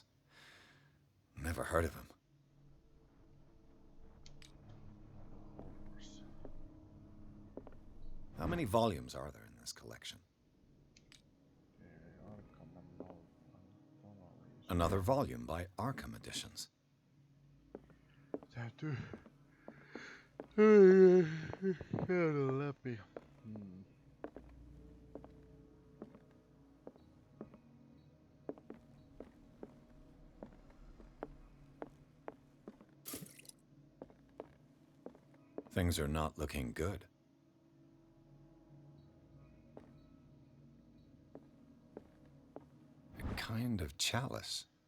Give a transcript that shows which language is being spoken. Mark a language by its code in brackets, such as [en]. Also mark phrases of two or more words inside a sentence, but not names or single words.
[en] Never heard of him. How many volumes are there in this collection? Another volume by Arkham Editions. [fi] Täytyy käydä läpi. [en] Things are not looking good. A kind of chalice.